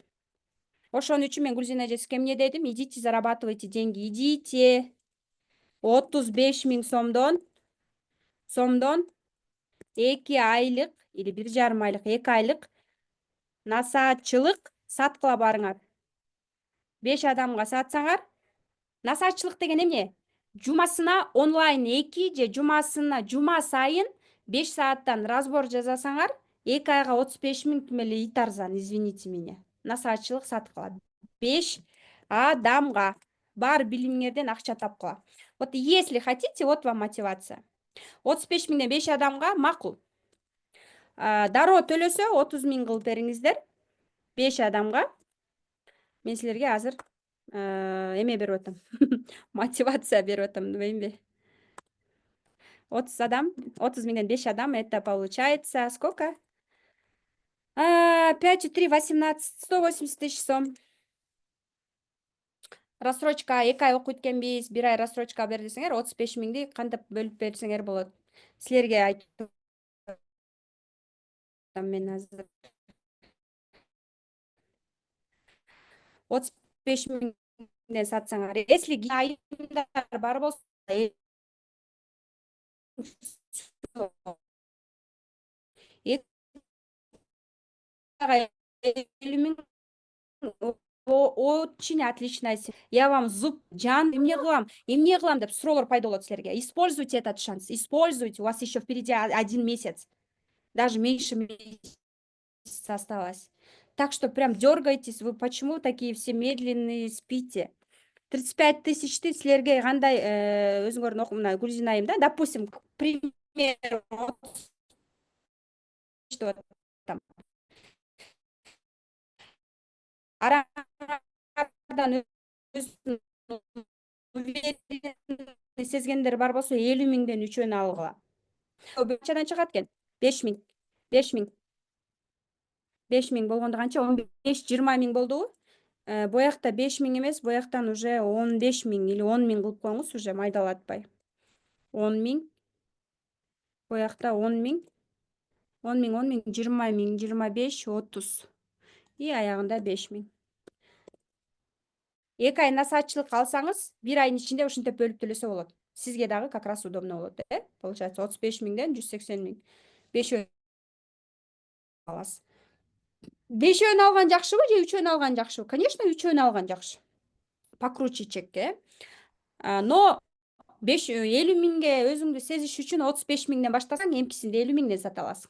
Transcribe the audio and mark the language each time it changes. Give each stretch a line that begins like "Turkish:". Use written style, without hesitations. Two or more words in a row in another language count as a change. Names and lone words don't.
Kyrgyz: Ошон үчүн мен Гүлзина эжесине эмне дедим?
Russian: Идите, зарабатывайте деньги, идите.
Kyrgyz: 35 миң сомдон 2 айлык или 1,5 айлык, 2 айлык насаатчылык саткыла барыңар. 5 адамга сатсаңар, насаатчылык деген эмне? Жумасына онлайн 2 же жума сайын 5 сааттан разбор жасасаңар, 2 айга 35 миң тим эле ит арзан,
Russian: извините меня.
Kyrgyz: Насаатчылык саткыла. 5 адамга бар билимиңерден акча тапкыла.
Russian: Вот если хотите, вот вам мотивация.
Kyrgyz: 35 миңден 5 адамга макул. Дароо төлөсө 30 миң кылып бериңиздер. 5 адамга. Мен силерге азыр эме берип атам. Мотивация берип атам, дебеймби? 30 миңден 5 адам,
Russian: это получается сколько? 5 и 3, 18, 180 тысяч сом.
Kyrgyz: Рассрочка 2 ай окуйт экенбиз, 1 ай рассрочка бер десеңер, 35.000-ди кантип бөлүп берсеңер болот. Силерге айтып атам мен азыр. 35.000ден сатсаңар, если айымдар бар болсо, 2 айга 50.000
Russian: очень отличная. Я вам зуб,
Kyrgyz: жан, эмне кылам деп суроолор пайда болот силерге.
Russian: Используйте этот шанс, используйте. У вас еще впереди 1 месяц, даже меньше месяца осталось. Так что прям дергайтесь. Вы почему такие все медленные, спите?
Kyrgyz: 35 тысячты силерге кандай өзүңөрдүн мына Гүлзина айым да,
Russian: допустим, к примеру, что там
Kyrgyz: арадан өзүн уверенный сезгендер бар болсо 50.000ден 3өн алгыла. Канчадан чыгат экен? 5.000. 5.000 болгондо канча? 15-20.000 болдубу? Боякта 5.000 эмес, бояктан уже 15.000 или 10.000 кылып коюңуз, уже майдалатпай. 10.000. Боякта 10.000. 20.000, 25, 30. И аягында 5.000. 2 ай насаатчылык алсаңыз, 1 айдын ичинде ушинтип бөлүп төлөсө болот. Сизге дагы
Russian: как раз удобно
Kyrgyz: болот, Получается 35.000ден 180.000. 5 аласыз. 5өн алган жакшыбы же 3өн алган жакшыбы? Конечно, 3өн алган жакшы. Покруче чекке. Но 50.000ге өзүңдү сезиш үчүн 35.000ден баштасаң, эмкисинде 50.000ден сата аласың.